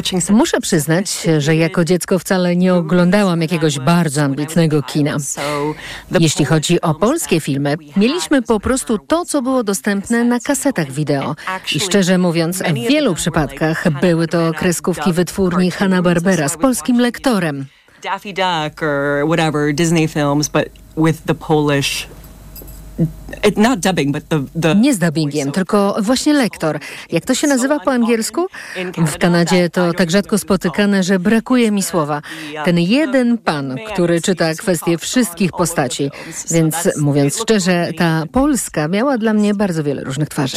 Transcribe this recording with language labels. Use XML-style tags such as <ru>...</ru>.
<pl>Muszę przyznać, że jako dziecko wcale nie oglądałam jakiegoś bardzo ambitnego kina. Jeśli chodzi o polskie filmy, mieliśmy po prostu to, co było dostępne na kasetach wideo. I szczerze mówiąc, w wielu przypadkach były to kreskówki wytwórni Hanna-Barbera z polskim lektorem.</pl> <en>Daffy Duck or whatever, Disney films, but with the Polish...</en> <pl>Nie z dubbingiem, tylko właśnie lektor. Jak to się nazywa po angielsku? W Kanadzie to tak rzadko spotykane, że brakuje mi słowa. Ten jeden pan, który czyta kwestie wszystkich postaci. Więc mówiąc szczerze, ta Polska miała dla mnie bardzo wiele różnych twarzy.</pl>